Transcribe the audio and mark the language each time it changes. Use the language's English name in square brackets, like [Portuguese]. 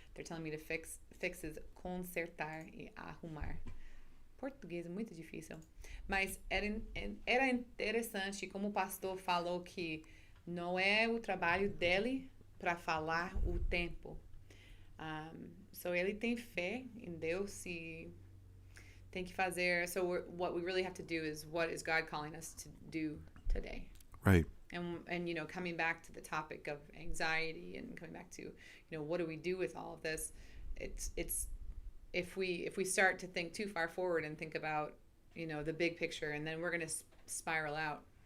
[English] They're telling me to fix is [Portuguese] consertar e arrumar. Português é muito difícil. Mas era interessante como o pastor falou que não é o trabalho dele para falar o tempo. So ele tem fé em Deus e tem que fazer. [English] So what we really have to do is, what is God calling us to do today? Right. And coming back to the topic of anxiety and coming back to, what do we do with all of this? It's if we start to think too far forward and think about, the big picture, and then we're going to spiral out.